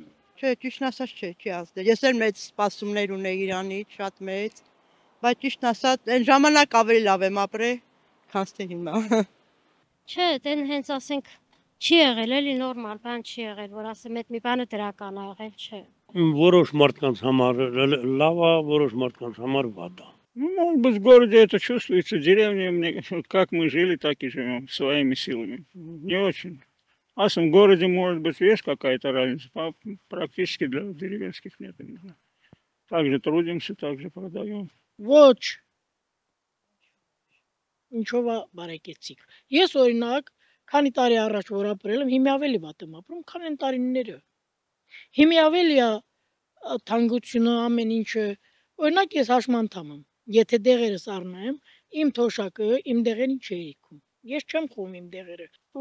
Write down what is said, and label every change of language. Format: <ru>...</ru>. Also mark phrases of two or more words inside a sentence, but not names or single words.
<hy>Չէ, ճիշտն ասած չի ազդել։ Ես էլ մեծ սպասումներ ունեի Իրանից, շատ մեծ, բայց ճիշտն ասած այն ժամանակ ավելի լավ եմ ապրել, քան թե հիմա։ Չէ, դեն հենց ասենք չի եղել, էլի նորմալ բան չի եղել, որ ասեմ այդ մի բանը դրական ա եղել, չէ։ Որոշ մարդկանց համար լավ է, որոշ մարդկանց համար վատ է։</hy> <ru>Может быть, в городе это чувствуется, в деревне мне, как мы жили, так и живем, своими силами. Не очень. А в городе, может быть, есть какая-то разница, практически для деревенских нет. Также трудимся, также продаем.</ru> <hy>Ոչ ինչով է բարեկեցիկ։ Ես օրինակ քանի տարի առաջ որ ապրել եմ, հիմա ավելի վատ եմ ապրում, քան այն տարիները։ Հիմա ավելի է թանկությունը ամեն ինչը։ Օրինակ ես հաշմանդամ եմ։ Եթե դեղերս առնեմ, իմ թոշակը իմ դեղերին չի իքում։ Ես չեմ խոհում իմ դեղերը։</hy>